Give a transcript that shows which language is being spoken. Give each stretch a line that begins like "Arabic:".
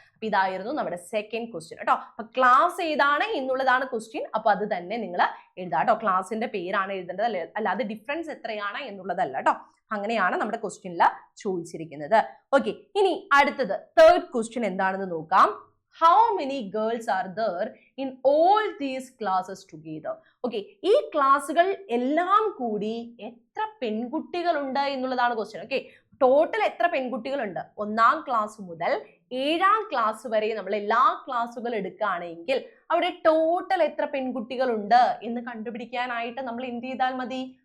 Malayalam: അപ്പൊ ഇതായിരുന്നു നമ്മുടെ സെക്കൻഡ് ക്വസ്റ്റ്യൻ കേട്ടോ. അപ്പൊ ക്ലാസ് ഏതാണ് എന്നുള്ളതാണ് ക്വസ്റ്റ്യൻ. അപ്പൊ അത് തന്നെ നിങ്ങൾ എഴുതാം കേട്ടോ. ക്ലാസിന്റെ പേരാണ് എഴുതേണ്ടത്, അല്ലാതെ ഡിഫറൻസ് എത്രയാണ് എന്നുള്ളതല്ല കേട്ടോ. അങ്ങനെയാണ് നമ്മുടെ ക്വസ്റ്റ്യനിൽ ചോദിച്ചിരിക്കുന്നത്. ഓക്കെ, ഇനി അടുത്തത് തേർഡ് ക്വസ്റ്റ്യൻ എന്താണെന്ന് നോക്കാം.
English: How many girls are there in all these classes together?
Malayalam: Okay, ഈ ക്ലാസ്സുകൾ എല്ലാം കൂടി എത്ര പെൺകുട്ടികളുണ്ട് എന്നുള്ളതാണ് ക്വസ്റ്റ്യൻ. ഓക്കെ, ടോട്ടൽ എത്ര പെൺകുട്ടികളുണ്ട്? ഒന്നാം ക്ലാസ് മുതൽ 7ാം ക്ലാസ് വരെ നമ്മൾ എല്ലാ ക്ലാസ്സുകൾ എടുക്കുകയാണെങ്കിൽ അവിടെ ടോട്ടൽ എത്ര പെൺകുട്ടികളുണ്ട് എന്ന് കണ്ടുപിടിക്കാനായിട്ട് നമ്മൾ എന്ത് ചെയ്താൽ മതി?